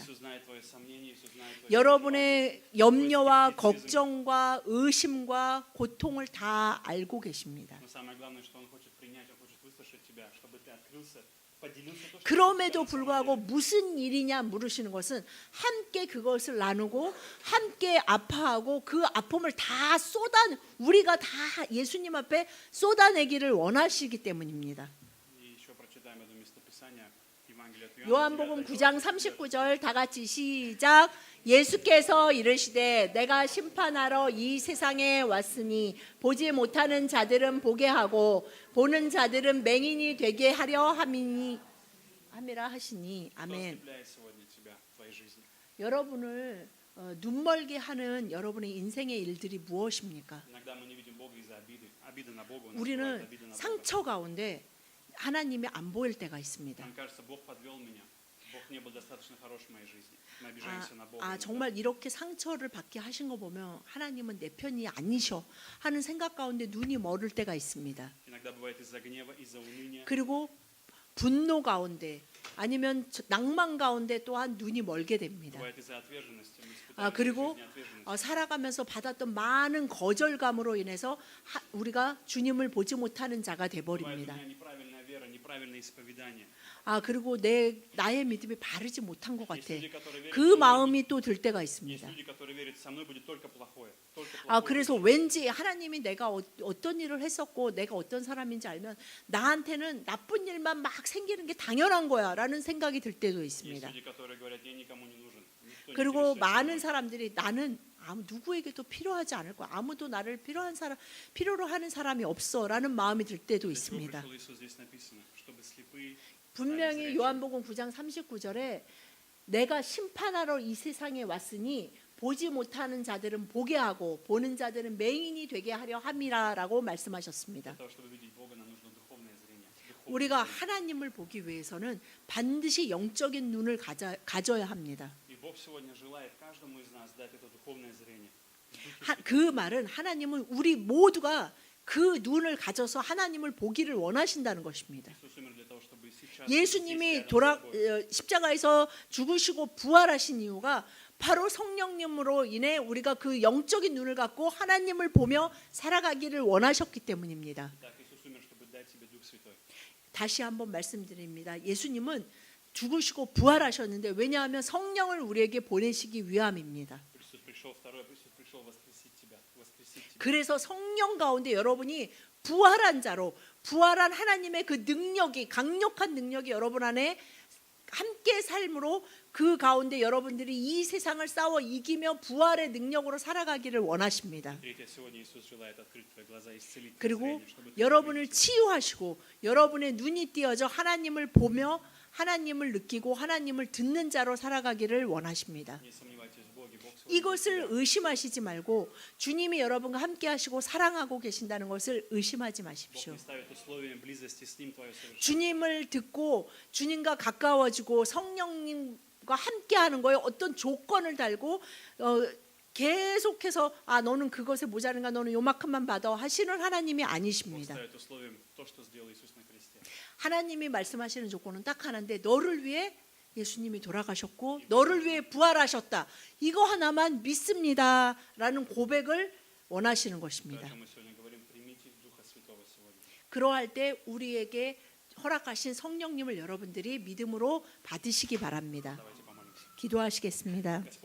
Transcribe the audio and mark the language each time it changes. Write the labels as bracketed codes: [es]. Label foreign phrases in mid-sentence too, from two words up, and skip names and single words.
[ru] Иисус знает твои сомнения, Иисус знает твои [ko] 여러분의 염려와 걱정과 의심과 고통을 다 알고 계십니다. [ru] Но самое главное, что Он хочет принять, Он хочет выслушать тебя, чтобы ты открылся, поделился то, что [ko] 그럼에도 [ru] на самом [ko] 불구하고 [ru] деле. [ko] 무슨 일이냐 물으시는 것은 함께 그것을 나누고 함께 아파하고 그 아픔을 다 우리가 다 예수님 앞에 쏟아내기를 원하시기 때문입니다. [ru] И еще прочитаем одно местописание, Евангелие от Иоанна, [ko] 요한복음 9 9장 39절 다 같이 시작. 예수께서 이르시되 내가 심판하러 이 세상에 왔으니 보지 못하는 자들은 보게 하고 보는 자들은 맹인이 되게 하려 함이라 하시니 [ru] Что [ko] 아멘. [ru] ослепляет сегодня тебя в твоей жизни? [ko] 여러분을 눈멀게 하는 여러분의 인생의 일들이 무엇입니까? [ru] Иногда мы не видим Бога из-за обиды. Обида на Бога. У нас бывает [ko] 우리는 [ru] обида на Бога. [ko] 상처 가운데 하나님이 안 보일 때가 있습니다. [ru] Нам кажется, Бог подвел меня. Бог не был достаточно хорош в моей жизни. Мы обижаемся на Бога. [ko] 정말 이렇게 상처를 받게 하신 거 보면 하나님은 내 편이 아니셔 하는 생각 가운데 눈이 멀을 때가 있습니다. [ru] Иногда бывает из-за гнева, из-за уныния. [ko] 그리고 분노 가운데 아니면 낭만 가운데 또한 눈이 멀게 됩니다. [ru] Бывает из-за отверженности. Мы испытаем в [ko] 그리고 [ru] жизни отверженность. [ko] 살아가면서 받았던 많은 거절감으로 인해서 우리가 주님을 보지 못하는 자가 [ru] Бывает у [ko] 돼버립니다. [ru] меня неправильная вера, неправильное исповедание. [ko] 아 그리고 나의 믿음이 바르지 못한 것 같아. [ru] Есть люди, которые верят, [ko] 그 [ru] со мной [ko] 마음이 또 들 때가 [ru] есть [ko] 있습니다. [ru] люди, которые верят, со мной будет только плохое. Только 아 плохое. [ko] 그래서 왠지 하나님이 내가 어떤 일을 했었고 내가 어떤 사람인지 알면 나한테는 나쁜 일만 막 생기는 게 당연한 거야라는 생각이 들 때도 [ru] Есть [ko] 있습니다. [ru] люди, которые говорят, я никому не нужен. Никто не [ko] 그리고 [ru] интересуется [ko] 많은 [ru] мной. [ko] 사람들이 나는 아무 누구에게도 필요하지 않을 거야. 아무도 나를 필요로 하는 사람이 없어라는 마음이 들 때도 [ru] Для чего [ko] 있습니다. [ru] пришел Иисус, здесь написано, чтобы слепые стали [ko] 분명히 [ru] зрячими. [ko] 요한복음 9장 39절에 내가 심판하러 이 세상에 왔으니 보지 못하는 자들은 보게 하고 보는 자들은 맹인이 되게 하려 함이라라고 말씀하셨습니다. [ru] Для того, чтобы видеть Бога, нам нужно духовное зрение. Духовное [ko] 우리가 [ru] зрение. [ko] 하나님을 보기 위해서는 반드시 영적인 눈을 가져야 합니다. [ru] И Бог сегодня желает каждому из нас дать это духовное зрение. [ko] 그 말은 하나님은 우리 모두가 그 눈을 가져서 하나님을 보기를 원하신다는 것입니다. [ru] Иисус умер для того, чтобы сейчас [ko] 예수님이 [ru] здесь рядом с тобой [ko] 십자가에서 죽으시고 부활하신 이유가 바로 성령님으로 인해 우리가 그 영적인 눈을 갖고 하나님을 보며 살아가기를 원하셨기 때문입니다. [ru] Так, Иисус умер, чтобы дать тебе Дух Святой. [ko] 다시 한번 말씀드립니다. 예수님은 죽으시고 부활하셨는데 왜냐하면 성령을 우리에게 보내시기 위함입니다. [ru] Иисус пришел, второе, Иисус пришел воскресить тебя. [ko] 그래서 성령 가운데 여러분이 부활한 자로 부활한 하나님의 그 능력이 강력한 능력이 여러분 안에 함께 삶으로 그 가운데 여러분들이 이 세상을 싸워 이기며 부활의 능력으로 살아가기를 원하십니다. [ru] Третье, сегодня Иисус желает открыть твои глаза, исцелить твое [ko] 그리고 [ru] зрение, чтобы ты [ko] 여러분을 [ru] видел. [ko] 치유하시고 여러분의 눈이 띄어져 하나님을 보며 하나님을 느끼고 하나님을 듣는 자로 살아가기를 원하십니다. [ru] Не сомневайтесь в Боге. Бог сегодня [ko] 이것을 [ru] тебя. [ko] 의심하시지 말고 주님이 여러분과 함께 하시고 사랑하고 계신다는 것을 의심하지 [ru] Бог [ko] 마십시오. [ru] не ставит условиями близости с Ним твое совершение. [ko] 주님을 듣고 주님과 가까워지고 성령님과 함께 하는 거에 어떤 조건을 달고 계속해서 너는 그것에 모자른가 너는 요만큼만 받아 하시는 하나님이 [ru] Бог [ko] 아니십니다. [ru] ставит условием то, что сделал Иисус на кресте. [ko] 하나님이 말씀하시는 조건은 딱 하나인데 너를 위해 예수님이 돌아가셨고 너를 위해 부활하셨다. 이거 하나만 믿습니다라는 고백을 원하시는 [ru] То, о [ko] 것입니다. [ru] чем мы сегодня говорим, примите Духа Святого сегодня. [ko] 그러할 때 우리에게 허락하신 성령님을 여러분들이 믿음으로 받으시기 바랍니다. [ru] Давайте помолимся. [ko] 기도하시겠습니다. [ru] Господь,